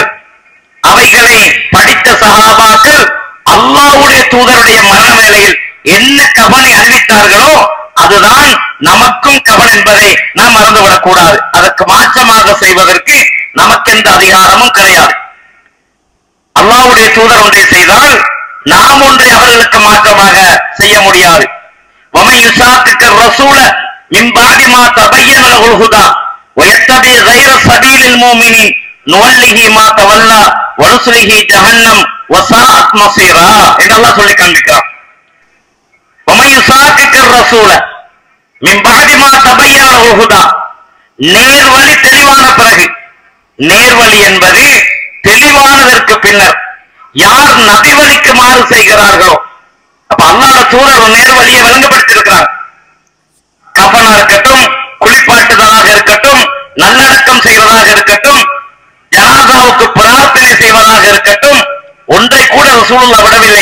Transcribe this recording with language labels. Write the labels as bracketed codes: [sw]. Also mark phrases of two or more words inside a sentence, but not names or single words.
[ta] அவைகளை படித்த சஹாபாக்கள் அல்லாஹ்வுடைய தூதருடைய மரண வேளையில் என்ன கஃனை அணிவித்தார்களோ அதுதான் நமக்கும் கஃன் என்பதை நாம் மறந்துவிடக் கூடாது. அதற்கு மாற்றமாக செய்வதற்கு நமக்கு எந்த அதிகாரமும் கிடையாது. அல்லாஹ்வுடைய தூதர் ஒன்றை செய்தால் நாம் ஒன்றை அவர்களுக்கு மாற்றமாக செய்ய முடியாது. [ar] وَمَنْ يُشَاقِقِ الرَّسُولَ مِنْ بَعْدِ مَا تَبَيَّنَ لَهُ الْهُدَى وَيَتَّبِعْ غَيْرَ سَبِيلِ الْمُؤْمِنِينَ نُوَلِّهِ مَا تَوَلَّى وَنُصْلِهِ جَهَنَّمَ وَسَاءَتْ مَصِيرًا [ta] என்று அல்லாஹ் சொல்லி காண்பிக்கிறான். [ar] وَمَنْ يُشَاقِقِ الرَّسُولَ مِنْ بَعْدِ مَا تَبَيَّنَ لَهُ الْهُدَى [ta] நேர்வழி தெளிவான பிறகு, நேர்வழி என்பது தெளிவானதற்கு பின்னர் யார் நபி வழிக்கு மாறு செய்கிறார்களோ, அப்ப அல்லாஹ்வுடைய தூதர் ஒரு நேர்வழியை வழங்கப்படுத்தியிருக்கிறார். கஃனா இருக்கட்டும், குளிப்பாட்டுதலாக இருக்கட்டும், நல்லடக்கம் செய்வதாக இருக்கட்டும், ஜனாதாவுக்கு பிரார்த்தனை செய்வதாக இருக்கட்டும், ஒன்றை கூட ரசூலுல்லாஹ் விடவில்லை.